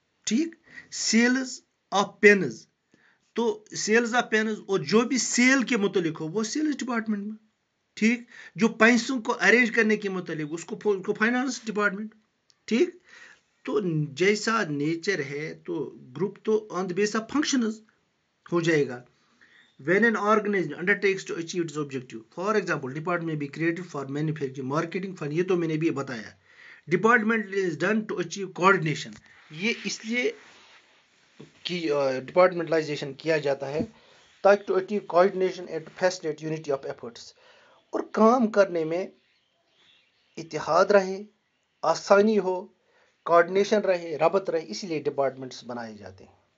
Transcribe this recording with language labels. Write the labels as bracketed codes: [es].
[hi] ठीक, sales of pens, तो sales of pens और जो भी सेल के मुतालिक हो वो सेल्स डिपार्टमेंट में। ठीक, जो पैसों को अरेंज करने के मुतालिक उसको फाइनेंस डिपार्टमेंट। ठीक, तो जैसा नेचर है तो ग्रुप तो [en] on the base of functions [hi] हो जाएगा। [en] When an organization undertakes to achieve its objective, for example, department may be created for manufacturing, marketing, fund, [hi] ये तो मैंने भी बताया। [en] Department is done to achieve coordination, [hi] ये इसलिए कि डिपार्टमेंटलाइजेशन किया जाता है ताकि [en] to achieve coordination and facilitate unity of efforts, [hi] और काम करने में इत्तेहाद रहे, आसानी हो, कोऑर्डिनेशन रहे, रबत रहे, इसलिए डिपार्टमेंट्स बनाए जाते हैं।